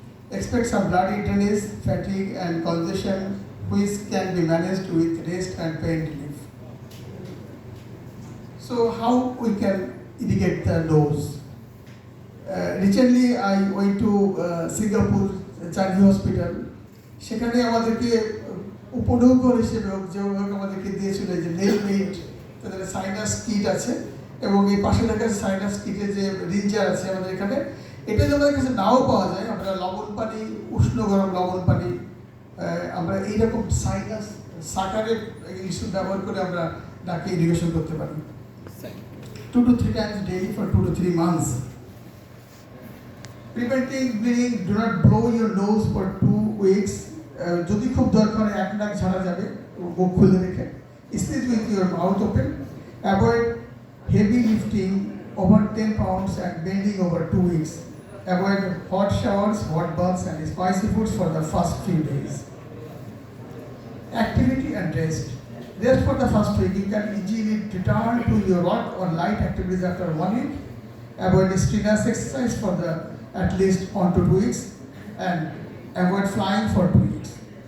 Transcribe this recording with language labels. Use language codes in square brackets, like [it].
[en] Expect some bloody drainage, fatigue, and congestion, which can be managed with rest and pain relief. So how we can irrigate the nose? Recently I went to Singapore Changi Hospital. [bn] সেখানে আমাদেরকে উপঢৌকন হিসেবে যেভাবে আমাদেরকে দিয়েছিল যে nail made, তাদের sinus kit আছে এবং এই পাশে থাকা সাইনাস কিটের যে রিঞ্জার আছে আমাদের এখানে, এটা যদি আমাদের কাছে নাও পাওয়া যায়, আমরা লবণ পানি, উষ্ণ গরম লবণ পানি, আমরা এইরকম সাইনাস সাকারের ইস্যু ব্যবহার করে আমরা নাকে ইরিগেশন করতে পারি [en] 2 to 3 times daily for 2 to 3 months. Preventing bleeding, do not blow your nose for 2 weeks. [bn] যদি খুব দরকার এক নাক ঝাড়া যাবে, মুখ খুলে রেখে [en] Speech with your mouth open, avoid heavy lifting over 10 pounds and bending over 2 weeks. avoid hot showers, hot baths and spicy foods for the first few days. Activity and rest. Rest for the first week. You can easily return to your work or light activities after 1 week. Avoid strenuous exercise for the at least 1 to 2 weeks and avoid flying for 2 weeks.